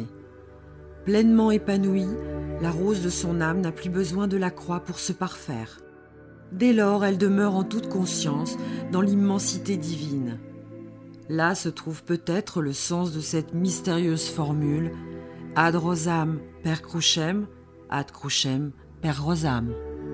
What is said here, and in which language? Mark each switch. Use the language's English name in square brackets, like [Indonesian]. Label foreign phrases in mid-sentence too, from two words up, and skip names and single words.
[French] Pleinement épanouie, la rose de son âme n'a plus besoin de la croix pour se parfaire. Dès lors, elle demeure en toute conscience dans l'immensité divine. Là se trouve peut-être le sens de cette mystérieuse formule « [Latin] Ad rosam per crucem, ad crucem per rosam ».